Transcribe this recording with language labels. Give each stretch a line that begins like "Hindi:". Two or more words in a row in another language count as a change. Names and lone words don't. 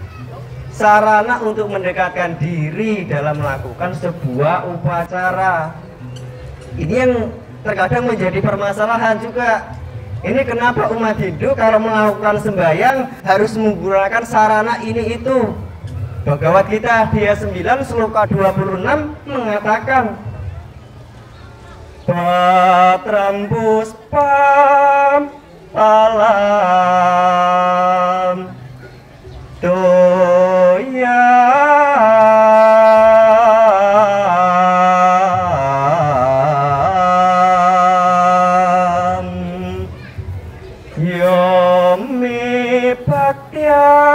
Indonesian: Sarana untuk mendekatkan diri dalam melakukan sebuah upacara. Ini yang terkadang menjadi permasalahan juga. Ini kenapa umat Hindu kalau melakukan sembahyang harus menggunakan sarana ini itu. Bhagavad Gita Adhya 9 Sloka 26 mengatakan
Sanskrit: Patram puspam alam toya yomi bhaktya